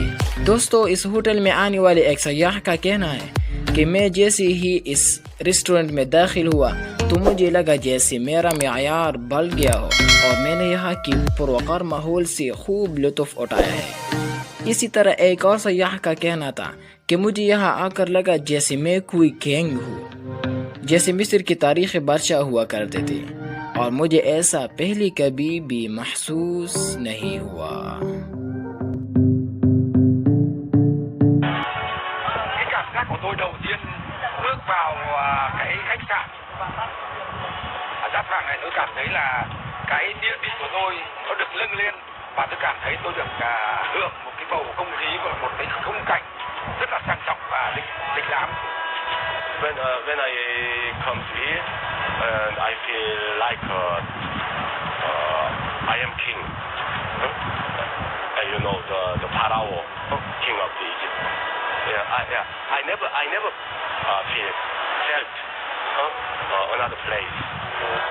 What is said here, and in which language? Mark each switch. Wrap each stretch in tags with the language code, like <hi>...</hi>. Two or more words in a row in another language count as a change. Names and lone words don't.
<ur>دوستو، اس ہوٹل میں آنے والے ایک سیاح کا کہنا ہے کہ میں جیسے ہی اس ریسٹورنٹ میں داخل ہوا تو مجھے لگا جیسے میرا معیار بڑھ گیا ہو اور میں نے یہاں کی پروقار ماحول سے خوب لطف اٹھایا ہے۔ اسی طرح ایک اور سیاح کا کہنا تھا کہ مجھے یہاں آ کر لگا جیسے میں کوئی کنگ ہوں، جیسے مصر کے تاریخی بادشاہ ہوا کرتے تھے، اور مجھے ایسا پہلے کبھی بھی محسوس نہیں ہوا۔</ur> <vi>Giá vàng này tôi cảm thấy là cái địa vị của tôi nó được nâng lên, và tôi cảm thấy tôi được hưởng một cái bầu không khí và một cái khung cảnh rất là sang trọng và lịch lãm.</vi> <en>When I come here, and I feel like I am king. You know the Pharaoh, king of the Egypt. I never felt all other place.</en>